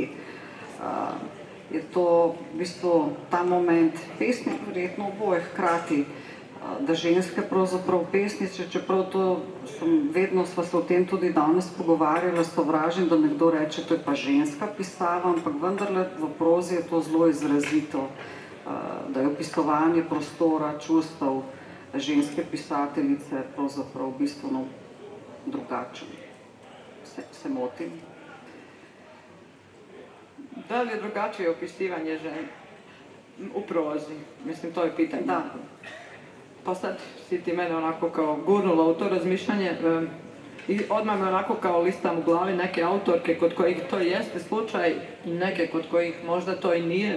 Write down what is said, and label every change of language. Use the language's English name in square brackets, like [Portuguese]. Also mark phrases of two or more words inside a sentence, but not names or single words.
[Slovenian] Je to v bistvu ta moment pesnik, verjetno oboje hkrati, da ženske pravzaprav pesnice, čeprav to vedno sva se o tem tudi danes pogovarjala, sovražim, da nekdo reče, to je pa ženska pisava, ampak vendarle v prozi je to zelo izrazito, da je opisovanje prostora, čustev ženske pisateljice pravzaprav bistveno drugačen. Se motim? [Serbian] Da li je drugačije opisivanje žene u prozi? Mislim, to je pitanje. Da. Pa sad si ti mene onako kao gurnula u to razmišljanje i odmah me onako kao listam u glavi neke autorke kod kojih to jeste slučaj i neke kod kojih možda to i nije.